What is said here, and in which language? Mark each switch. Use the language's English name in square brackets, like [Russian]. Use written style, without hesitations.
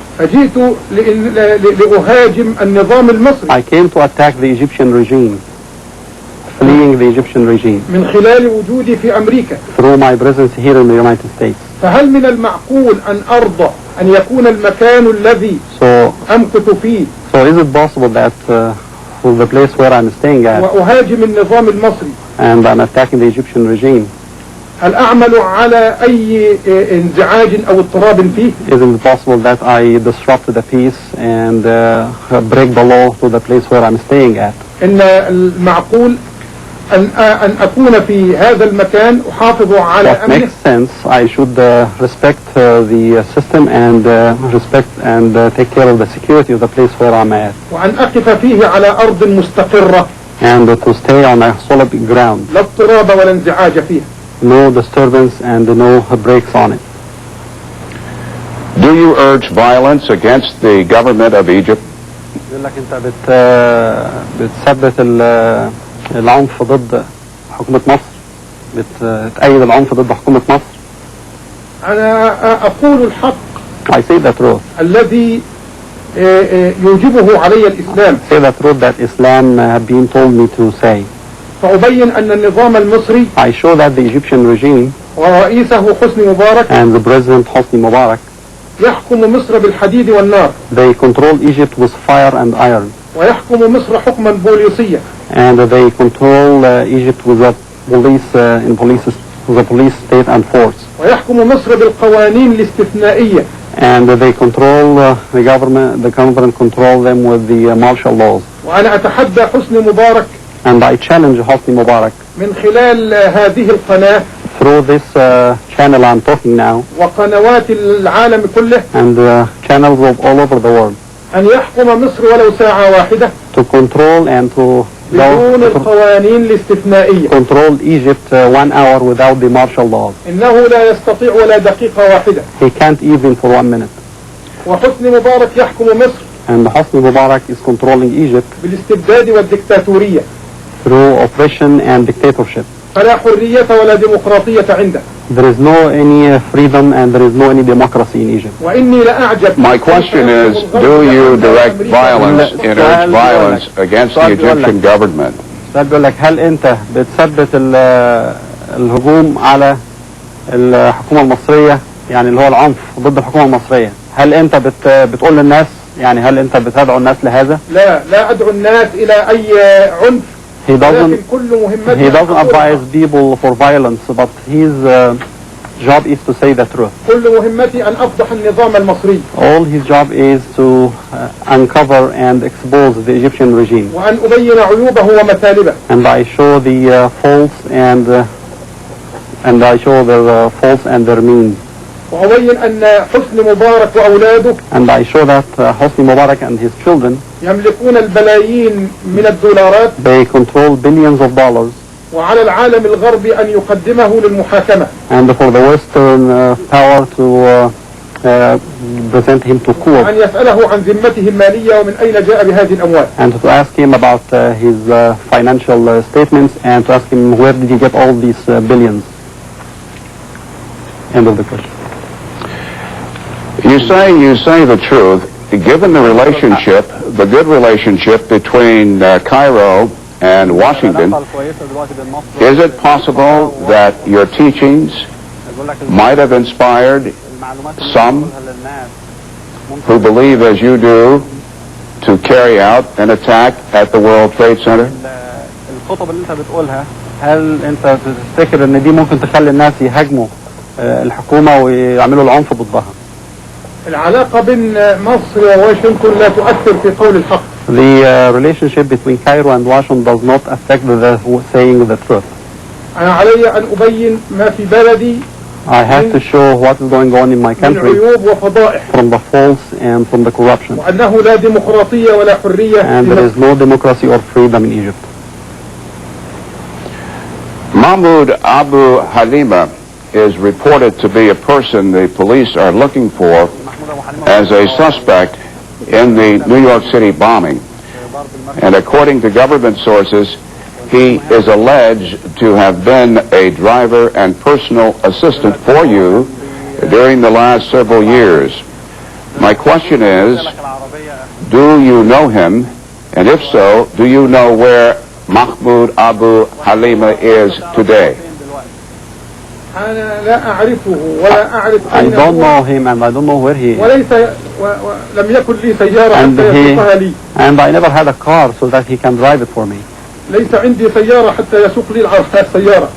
[Arabic] فجئت لأهاجم النظام المصري. [English] I came to attack the Egyptian regime, fleeing the Egyptian regime [Arabic] من خلال وجودي في أمريكا [English] through my presence here in the United States. [Arabic] فهل من المعقول أن أرضى أن يكون المكان الذي أمكث فيه [English] So is it possible that the place where I'm staying at [Arabic] وأهاجم النظام المصري [English] and I'm attacking the Egyptian regime? [Arabic] هل أعمل على أي انزعاج أو اضطراب فيه؟ [English] Isn't it possible that I disrupt the peace and break the law to the place where I'm staying at? [Arabic] إن المعقول أن أكون في هذا المكان أحافظ على أمنه. [English] What makes sense, I should respect the system and respect and take care of the security of the place where I'm at. [Arabic] وأن أقف فيه على أرض مستقرة. [English] And to stay on a solid ground. [Arabic] لا اضطراب ولا انزعاج فيها. [English] No disturbance and no breaks on it. Do you urge violence against the government of Egypt? [Arabic] يقول لك أنت بتثبت العنف ضد حكومة مصر، بتأيد العنف ضد حكومة مصر. أنا أقول الحق [English] I say the truth. [Arabic] الذي يوجبه علي الإسلام. [English] I say the truth that Islam have been told me to say. [Arabic] فأبين أن النظام المصري [English] I show that the Egyptian regime [Arabic] ورئيسه حسني مبارك [English] and the president Hosni Mubarak [Arabic] يحكم مصر بالحديد والنار. [English] They control Egypt with fire and iron. [Arabic] ويحكم مصر حكما بوليسيا. [English] And they control Egypt with a police state and force. [Arabic] ويحكم مصر بالقوانين الاستثنائية. [English] And they control the government control them with the martial laws. [Arabic] وأنا أتحدى حسني مبارك [English] And I challenge Hosni Mubarak [Arabic] من خلال هذه القناة [English] through this channel I'm talking now [Arabic] وقنوات العالم كله [English] and channels of all over the world [Arabic] أن يحكم مصر ولو ساعة واحدة [English] to control and to [Arabic] بدون القوانين الاستثنائية. [English] control Egypt 1 hour without the martial laws. [Arabic] إنه لا يستطيع ولا دقيقة واحدة. [English] He can't even for 1 minute. [Arabic] وحسني مبارك يحكم مصر [English] And Hosni Mubarak is controlling Egypt [Arabic] بالاستبداد والدكتاتورية. [English] through oppression and dictatorship. [Arabic] فلا حرية ولا ديمقراطية عنده. [English] There is no any freedom and there is no any democracy in Egypt. [Arabic] وإني لأعجب. [English] My question is, do you direct violence, encourage violence against the Egyptian government? [Arabic] بقول لك هل أنت بتثبت الهجوم على الحكومة المصرية، يعني اللي هو العنف ضد الحكومة المصرية؟ هل أنت بتقول للناس، يعني هل أنت بتدعو الناس لهذا؟ لا أدعو الناس إلى أي عنف. [English] He doesn't advise people for violence, but his job is to say the truth. [Arabic] كل مهمتي أن أفضح النظام المصري. [English] All his job is to uncover and expose the Egyptian regime. [Arabic] وأن أبين عيوبه ومثالبه. [English] And I show the faults and I show their faults and their means. [Arabic] وأبين أن حسني مبارك وأولاده [English] And I show that Hosni Mubarak and his children [Arabic] يملكون البلايين من الدولارات. [English] They control billions of dollars. [Arabic] وعلى العالم الغربي أن يقدمه للمحاكمة. [English] And for the Western power to present him to court. [Arabic] أن يسأله عن ذمته المالية ومن أين جاء بهذه الأموال. [English] And to ask him about his financial statements and to ask him where did he get all these billions. End of the question. You say the truth. Given the relationship, the good relationship between Cairo and Washington, is it possible that your teachings might have inspired some who believe as you do to carry out an attack at the World Trade Center? [Arabic] الخطب اللي انت بتقولها هل انت تفتكر ان دي ممكن تخلي الناس يهاجموا الحكومة ويعملوا العنف ضدها؟ العلاقة بين مصر وواشنطن لا تؤثر في قول الحق. [English] The relationship between Cairo and Washington does not affect the saying the truth. [Arabic] أنا علي أن أبين ما في بلدي. [English] I have to show what is going on in my country [Arabic] من عيوب وفضائح. [English] From the faults and from the corruption. [Arabic] وأنه لا ديمقراطية ولا حرية. [English] And there is no democracy or freedom in Egypt. Mahmoud Abu Halima is reported to be a person the police are looking for as a suspect in the New York City bombing. And according to government sources, he is alleged to have been a driver and personal assistant for you during the last several years. My question is, do you know him? And if so, do you know where Mahmoud Abu Halima is today? [Arabic] أنا لا أعرفه ولا أعرف [English] I don't know him and I don't know where he is. [Arabic] وليس لم يكن لي سيارة حتى يسوقها لي. [English] And I never had a car so that he can drive it for me. [Arabic] ليس عندي سيارة حتى يسوق لي السيارة.